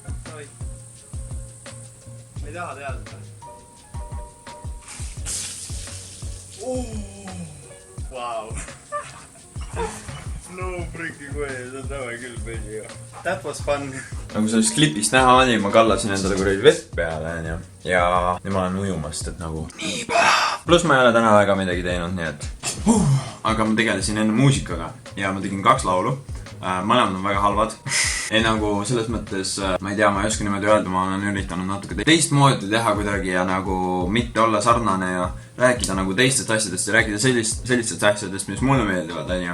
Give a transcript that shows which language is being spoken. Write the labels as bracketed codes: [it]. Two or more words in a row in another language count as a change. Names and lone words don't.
[et] Oi. Ma ei taha teada. Wow. [en] No freaking way, [et] see on sama küll peli. [en] That was fun. [et] Nagu sellest klipist näha oli, ma kallasin endale kuradi vett peale, onju. Ja nüüd ma olen ujumast, et nagu nii päev. Pluss ma ei ole täna väga midagi teinud, nii et aga ma tegelesin enne muusikaga ja ma tegin 2 laulu. Mõlemad on väga halvad. Ei nagu selles mõttes, ma ei tea, ma ei oska niimoodi öelda, ma olen üritanud natuke teistmoodi teha kuidagi ja nagu mitte olla sarnane ja rääkida nagu teistest asjadest ja rääkida sellistest asjadest, mis mulle meeldivad, onju.